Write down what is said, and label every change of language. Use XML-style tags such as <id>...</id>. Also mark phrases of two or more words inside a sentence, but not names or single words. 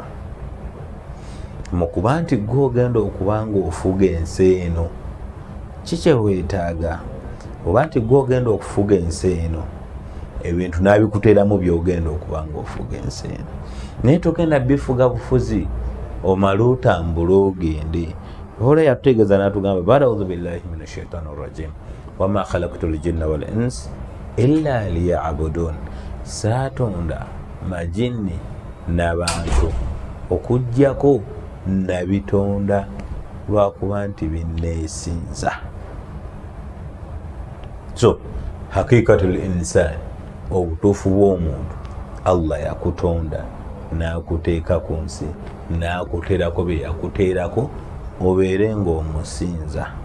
<lg>Mukuba nti gwe ogenda okuba ng'ofuga ensi eno, kiki weetaaga? Oba nti gwe ogenda okufuga ensi eno, ebintu n'abikuteeramu by'ogenda okuba ng'ofuga ensi eno. Naye togenda bifuga bufuzi omale otambule ogende. Ola yatutegeeza n'atugamba</lg> <ar>بعد أعوذ بالله من الشيطان الرجيم وما خلقت الجن والإنس إلا ليعبدون.</ar> <lg>Saatonda majini n'abantu okuggyako nabitonda lwakuba nti binneesinza. So</lg> <ar>حقيقة الإنسان,</ar> <lg>obutuufu bw'omuntu, Allah yakutonda n'akuteeka ku nsi n'akuteerako bye yakuteerako obeere ng'omusinza.</lg>